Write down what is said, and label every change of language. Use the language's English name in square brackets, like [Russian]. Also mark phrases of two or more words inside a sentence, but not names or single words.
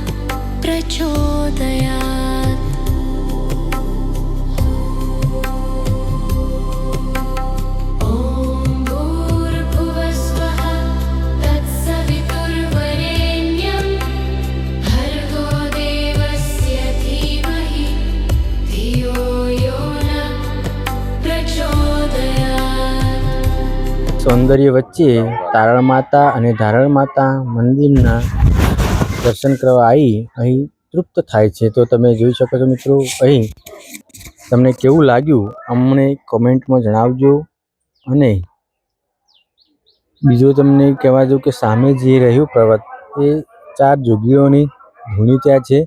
[Sanskrit] प्रचोदयात् ॐ भूर्भुवस्वः तत्सवितुर्वरेण्यं भर्गो देवस्य धीमहि धियो यो न प्रचोदयात् [Gujarati] સૌંદર્ય વચ્ચે તારણ માતા અને ધારણ માતા મંદિરના દર્શન કરવા આવી અહીં તૃપ્ત થાય છે. તો તમે જોઈ શકો છો મિત્રો, અહીં તમને કેવું લાગ્યું અમને કોમેન્ટમાં જણાવજો. અને બીજું તમને કહેવા દઉં કે સામે જે રહ્યું પર્વત એ 4 જોગીઓની ધૂણી ત્યાં છે.